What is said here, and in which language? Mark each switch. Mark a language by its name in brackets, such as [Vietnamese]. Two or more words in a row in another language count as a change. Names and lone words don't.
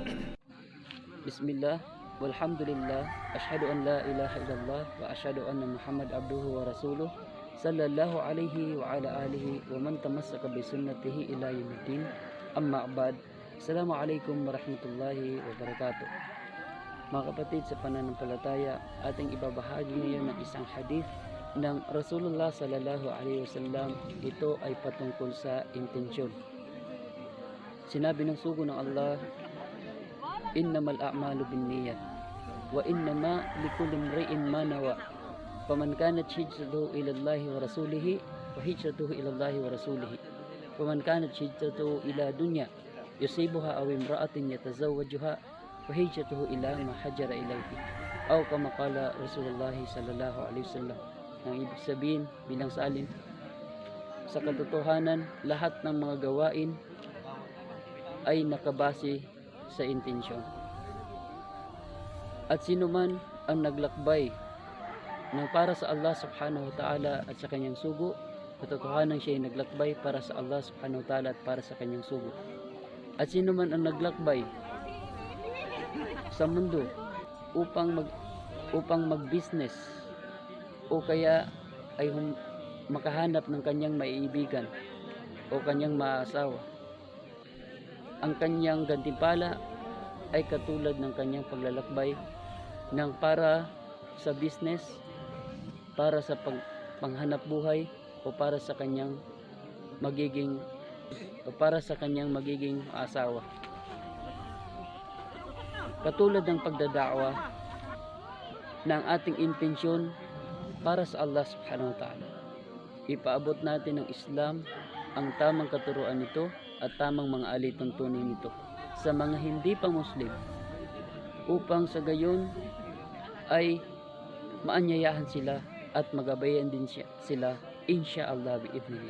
[Arabic] بسم الله والحمد لله أشهد أن لا إله إلا الله وأشهد أن محمد عبده ورسوله صلى الله عليه وعلى آله ومن تمسك بسنته إلى يوم الدين أما بعد. السلام عليكم ورحمة الله وبركاته. [Filipino] Mga kapatid sa pananampalataya, ating ibabahagi ngayon ng isang hadith ng Rasulullah [Arabic] صلى الله عليه وسلم. [Filipino] Ito ay patungkol sa intensyon. Sinabi ng sugo ng Allah, [Arabic] إنما الأعمال بالنيات وإنما لكل امرئ ما نوى فمن كانت هجرته إلى الله ورسوله وهجرته إلى الله ورسوله فمن كانت هجرته إلى دنيا يصيبها أو امرأة يتزوجها وهجرته إلى ما هاجر إليه أو كما قال رسول الله صلى الله عليه وسلم. [Filipino] Ang ibig sabihin bilang salin, sa katotohanan lahat ng mga gawain ay nakabase sa intensyon. At sino man ang naglakbay ng para sa Allah [Arabic] سبحانه وتعالى [Filipino] at sa kanyang sugo, katotohanan siya ay naglakbay para sa Allah [Arabic] سبحانه وتعالى [Filipino] at para sa kanyang sugo. At sino man ang naglakbay sa mundo upang mag-business o kaya ay makahanap ng kanyang maiibigan o kanyang maasawa, ang kanyang gantimpala ay katulad ng kanyang paglalakbay ng para sa business, para sa panghanap buhay o para sa kanyang magiging asawa. Katulad ng pagdadakwa ng ating intensyon para sa Allah [Arabic] سبحانه وتعالى. [Filipino] Ipaabot natin ng Islam ang tamang katuruan nito at tamang mga alituntunin nito sa mga hindi pa Muslim, upang sa gayon ay maanyayahan sila at magabayan din sila [Arabic] إن شاء الله بإذن الله.